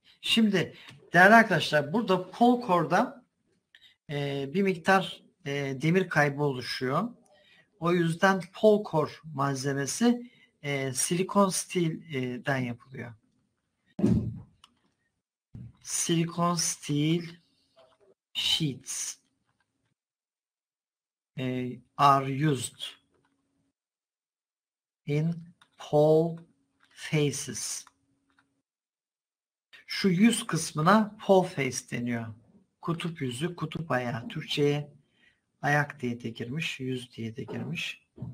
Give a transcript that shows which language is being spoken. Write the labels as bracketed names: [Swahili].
[Turkish] Şimdi değerli arkadaşlar, burada pole core'da bir miktar demir kaybı oluşuyor. O yüzden pole core malzemesi silikon steel'den yapılıyor. [English] Silicon steel sheets are used in pole faces. [Turkish] Şu yüz kısmına pole face deniyor. Kutup yüzü, kutup ayağı. Türkçe'ye ayak diye de girmiş, yüz diye de girmiş.